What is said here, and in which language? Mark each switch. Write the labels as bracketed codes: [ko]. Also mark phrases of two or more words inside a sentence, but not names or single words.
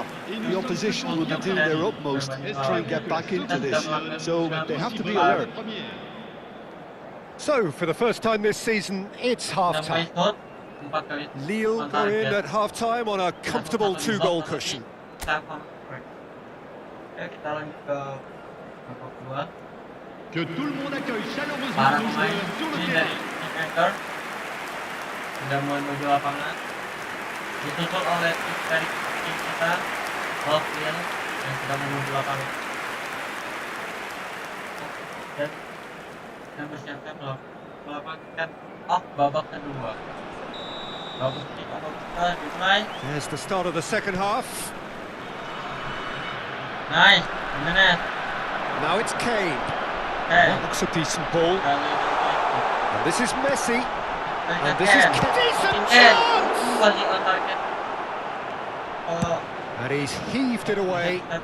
[en] The opposition will be doing their utmost to try and get back into this, so they have to be alert. So, for the first time this season, it's half-time. Lille go in at half-time on a comfortable 2-goal cushion. [fr] Que tout le monde accueille chaleureusement nos joueurs sur le terrain. [id] Sudah menuju lapangan, ditutup oleh dari tim kita, Lofil yang sudah menuju lapangan dan bersiapkan melakukan babak kedua. Bagus nih, babak kedua dimulai. [en] There's the start of the second half. Nice, Jimenez. Now it's Kane. That looks a decent ball. And this is Messi. And this is decent chance. And he's heaved it away.